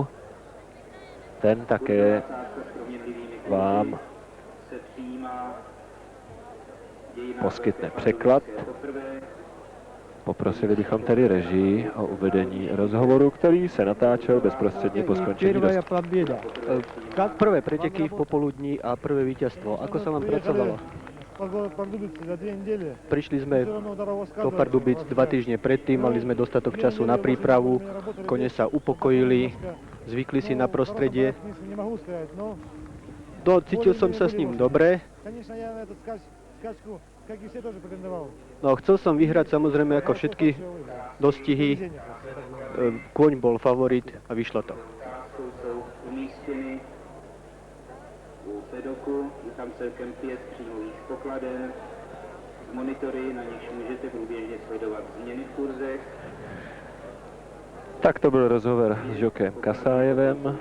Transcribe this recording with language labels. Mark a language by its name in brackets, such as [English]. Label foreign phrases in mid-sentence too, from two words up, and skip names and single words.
[Czech] Ten také vám poskytne překlad. Poprosili bychom tedy režii o uvedení rozhovoru, který se natáčel bezprostředně po skončení dostihu. [Slovak] Prvé preteky v popoludní a prvé víťazstvo. Ako sa vám pracovalo? Prišli sme do Pardubic 2 týždne predtým, mali sme dostatok času na prípravu, kone sa upokojili, zvykli si na prostredie. Cítil som sa s ním dobre. [Russian] Конечно, я на эту скачку, как и все, тоже претендовал. [Slovak] No, chcel som vyhrať samozrejme ako všetky dostihy. Kôň bol favorit a vyšlo to. [Czech] Jsou umístěny u pedoku, je tam celkem 5 příjmových pokladen, monitory, na nichž můžete průběžně sledovat změny v kurzech. Tak to byl rozhovor s Jokem Kasájevem.